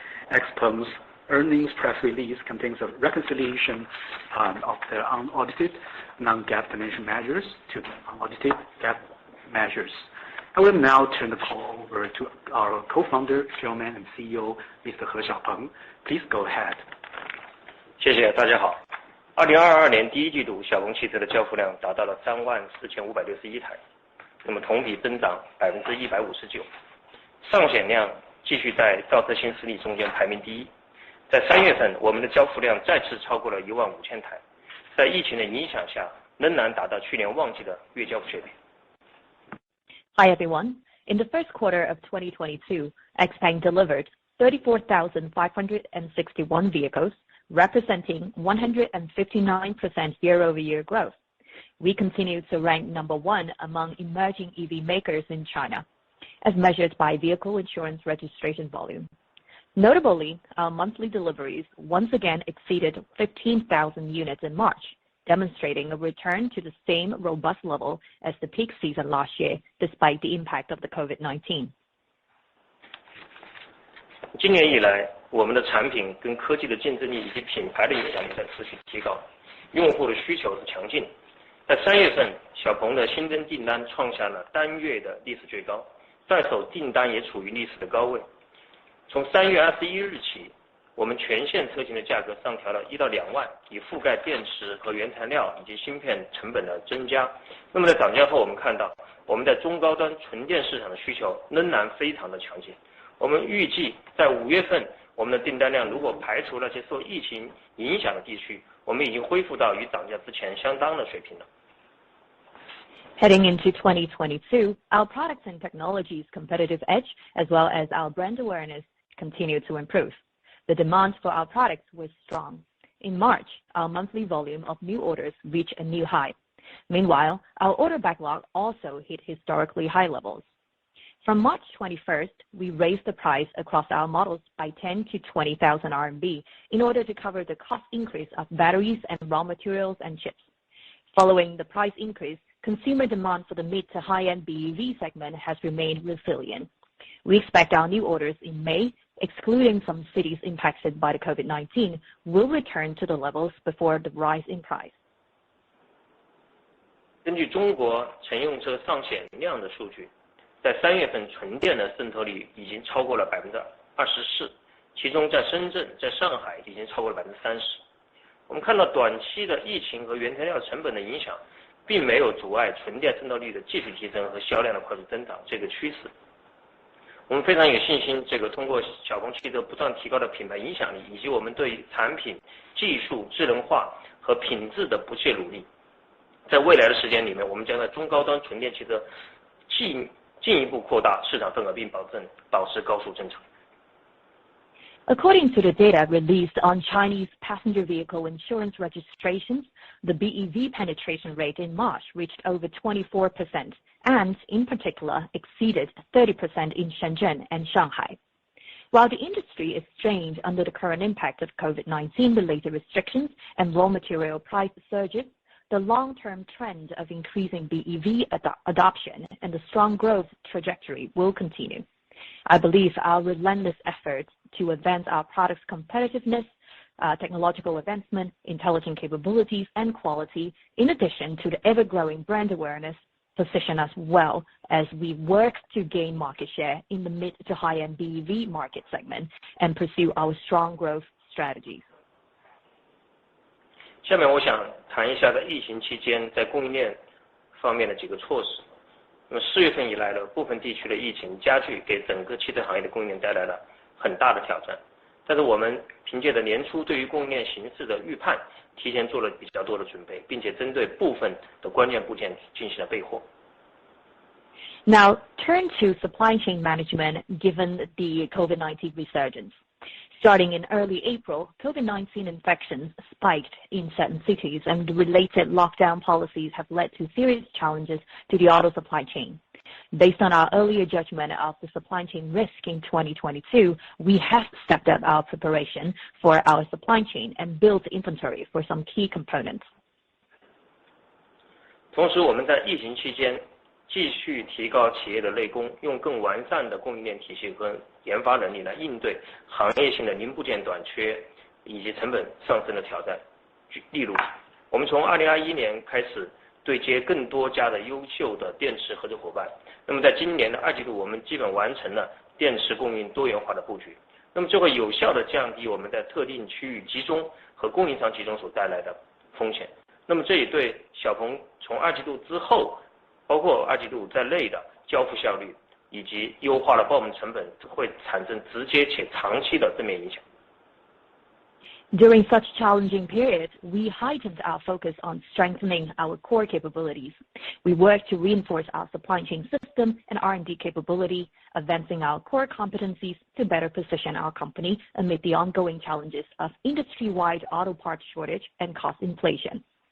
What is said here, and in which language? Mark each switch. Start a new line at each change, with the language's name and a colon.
English: XPeng's earnings press release contains a reconciliation of the unaudited non-GAAP financial measures to the unaudited GAAP measures. I will now turn the call over to our Co-founder, Chairman, and CEO, Mr. He Xiaopeng. Please go ahead.
Chinese: 谢谢大家好。 2022年第一季度，小鹏汽车的交付量达到了34561台，那么同比增长159%，上险量继续在造车新势力中间排名第一。在3月份，我们的交付量再次超过了15000台，在疫情的影响下，仍然达到去年旺季的月交付水平。
English: Hi everyone. In the first quarter of 2022, XPeng delivered 34,561 vehicles, representing 159% year-over-year growth. We continue to rank number 1 among emerging EV makers in China, as measured by vehicle insurance registration volume. Notably, our monthly deliveries once again exceeded 15,000 units in March, demonstrating a return to the same robust level as the peak season last year, despite the impact of the COVID-19.
Chinese: 今年以来，我们的产品跟科技的竞争力以及品牌的影响力在持续提高，用户的需求是强劲。在3月份，小鹏的新增订单创下了单月的历史最高，在手订单也处于历史的高位。从3月21日起，我们全线车型的价格上调了1到2万，以覆盖电池和原材料以及芯片成本的增加。那么在涨价后，我们看到我们在中高端纯电市场的需求仍然非常的强劲。我们预计在5月份，我们的订单量如果排除那些受疫情影响的地区，我们已经恢复到与涨价之前相当的水平了。
English: Heading into 2022, our products and technologies competitive edge as well as our brand awareness continue to improve. The demand for our products was strong. In March, our monthly volume of new orders reached a new high. Meanwhile, our order backlog also hit historically high levels. From March 21st, we raised the price across our models by 10 to 20,000 RMB in order to cover the cost increase of batteries and raw materials and chips. Following the price increase, consumer demand for the mid to high-end BEV segment has remained resilient. We expect our new orders in May, excluding some cities impacted by the COVID-19, will return to the levels before the rise in price.
Chinese: 根据中国乘用车上险量的数据，在3月份纯电的渗透率已经超过了24%，其中在深圳、在上海已经超过了30%。我们看到短期的疫情和原材料成本的影响，并没有阻碍纯电渗透率的继续提升和销量的快速增长这个趋势。我们非常有信心，通过小鹏汽车不断提高的品牌影响力，以及我们对产品、技术、智能化和品质的不懈努力，在未来的时间里面，我们将在中高端纯电汽车进一步扩大市场份额，并保持高速增长。
English: According to the data released on Chinese passenger vehicle insurance registrations, the BEV penetration rate in March reached over 24% and, in particular, exceeded 30% in Shenzhen and Shanghai. While the industry is strained under the current impact of COVID-19 related restrictions and raw material price surges, the long-term trend of increasing BEV adoption and the strong growth trajectory will continue. I believe our relentless efforts to advance our products' competitiveness, technological advancement, intelligent capabilities, and quality, in addition to the ever-growing brand awareness, position us well as we work to gain market share in the mid to high-end BEV market segment and pursue our strong growth strategies.
Chinese: 下面我想谈一下在疫情期间在供应链方面的几个措施。那么4月份以来呢，部分地区的疫情加剧，给整个汽车行业的供应链带来了很大的挑战。但是我们凭借着年初对于供应链形势的预判，提前做了比较多的准备，并且针对部分的关键部件进行了备货。
English: Now, turn to supply chain management given the COVID-19 resurgence. Starting in early April, COVID-19 infections spiked in certain cities and related lockdown policies have led to serious challenges to the auto supply chain. Based on our earlier judgment of the supply chain risk in 2022, we have stepped up our preparation for our supply chain and built inventory for some key components.
Chinese: 同时，我们在疫情期间继续提高企业的内功，用更完善的供应链体系和研发能力来应对行业性的零部件短缺以及成本上升的挑战。例如，我们从2021年开始对接更多家的优秀的电池合作伙伴。那么在今年的2季度，我们基本完成了电池供应多元化的布局。那么这会有效地降低我们在特定区域集中和供应商集中所带来的风险。那么这也对小鹏从2季度之后，包括2季度在内的交付效率以及优化的报名成本会产生直接且长期的正面影响。
English: During such challenging periods, we heightened our focus on strengthening our core capabilities. We worked to reinforce our supply chain system and R&D capability, advancing our core competencies to better position our company amid the ongoing challenges of industry-wide auto parts shortage and cost inflation.